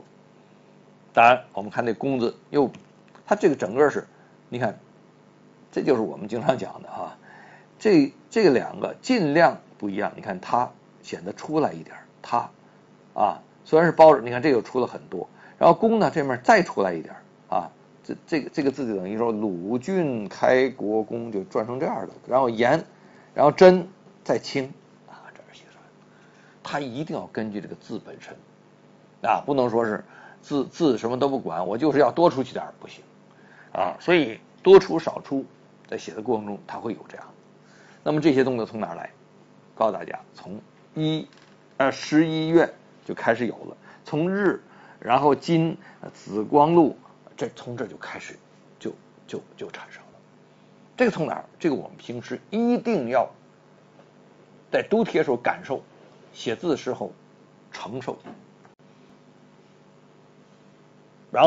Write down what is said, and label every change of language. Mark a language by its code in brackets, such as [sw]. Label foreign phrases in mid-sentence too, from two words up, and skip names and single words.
[zh] 當然我們看這公字又，它這個整個是，你看，這就是我們經常講的這兩個盡量不一樣。你看它顯得出來一點，它雖然是包着，你看這又出了很多。然後公呢這面再出來一點這個字就等於說魯郡開國公就轉成這樣的，然後言，然後真再清這是寫出来的。它一定要根據這個字本身不能說是字什麼都不管，我就是要多出去點不行所以多出少出在写的過程中它会有這樣。那麼這些動作從哪兒來？告訴大家，從11月就開始有了，從日，然後金，紫光祿，從這就開始就產生了。這個從哪兒？這個我們平時一定要在讀帖時候感受，寫字的時候承受，然